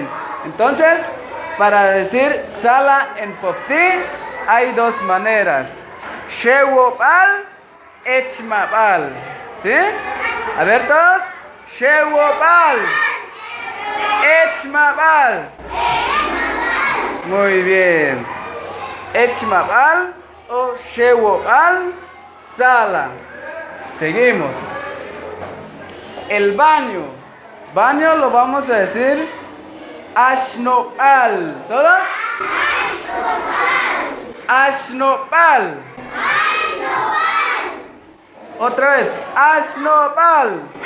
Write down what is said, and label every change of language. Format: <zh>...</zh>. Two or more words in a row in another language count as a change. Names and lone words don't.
<es>Entonces, para decir sala en popti hay dos maneras.</es> <jac>Shewo'al, echma'al. ¿Sí?</jac> <es>A ver todos.</es> <jac>Shewo'al, echma'al.</jac> <es>Muy bien.</es> <jac>Echma'al o shewo'al, sala.</jac> <es>Seguimos. El baño. Baño lo vamos a decir ashno'al. ¿Todos? Ashno'al. Otra vez. Ashno'al.</es>